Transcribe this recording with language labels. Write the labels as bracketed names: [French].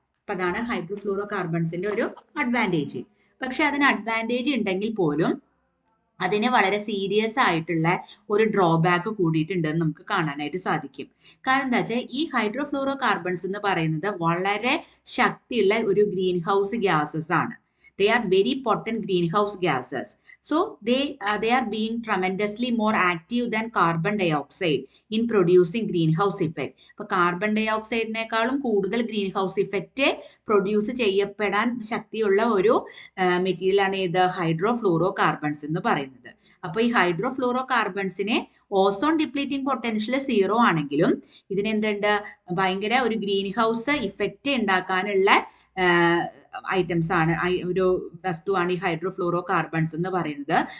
[Malayalam] അപ്പൊ അതാണ് ഹൈഡ്രോഫ്ലൂറോ കാർബൺസിന്റെ ഒരു അഡ്വാൻറ്റേജ്. പക്ഷെ അതിന് അഡ്വാൻറ്റേജ് ഉണ്ടെങ്കിൽ പോലും അതിന് വളരെ സീരിയസ് ആയിട്ടുള്ള ഒരു ഡ്രോബാക്ക് കൂടിയിട്ടുണ്ടെന്ന് നമുക്ക് കാണാനായിട്ട് സാധിക്കും. കാരണം എന്താ വെച്ചാൽ ഈ ഹൈഡ്രോഫ്ലൂറോ കാർബൺസ് എന്ന് പറയുന്നത് വളരെ ശക്തിയുള്ള ഒരു ഗ്രീൻ ഹൗസ് ഗ്യാസസ് ആണ്. [English] They are very potent greenhouse gases. So they are being tremendously more active than carbon dioxide in producing greenhouse effect. [Malayalam] അപ്പോൾ കാർബൺ ഡൈ ഓക്സൈഡിനേക്കാളും കൂടുതൽ ഗ്രീൻ ഹൗസ് ഇഫക്റ്റ് പ്രൊഡ്യൂസ് ചെയ്യപ്പെടാൻ ശക്തിയുള്ള ഒരു മെറ്റീരിയലാണ് ഇത് ഹൈഡ്രോഫ്ലൂറോ കാർബൺസ് എന്ന് പറയുന്നത്. അപ്പോൾ ഈ hydrofluoro കാർബൺസിനെ ozone depleting potential zero ആണെങ്കിലും ഇതിനെന്തുണ്ട്, ഭയങ്കര ഒരു ഗ്രീൻ ഹൗസ് ഇഫക്റ്റ് ഉണ്ടാക്കാനുള്ള ഐറ്റംസ് ആണ്, ഒരു വസ്തുവാണ് ഈ ഹൈഡ്രോഫ്ലൂറോ കാർബൺസ് എന്ന് പറയുന്നത്.